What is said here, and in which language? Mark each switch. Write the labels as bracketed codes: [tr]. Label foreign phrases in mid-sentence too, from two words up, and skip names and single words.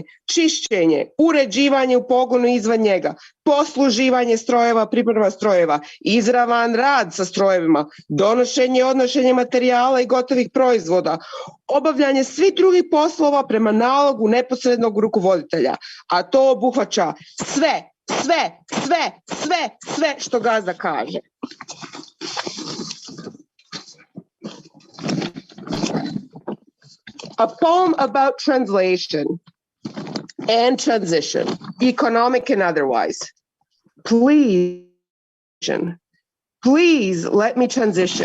[hr] čišćenje, uređivanje u pogonu izvan njega, posluživanje strojeva, priprema strojeva, izravan rad sa strojevima, donošenje i odnošenje materijala i gotovih proizvoda, obavljanje svih drugih poslova prema nalogu neposrednog rukovoditelja, a to obuhvaća sve što gazda kaže. [en] A poem about translation and transition, economic and otherwise. Please let me transition.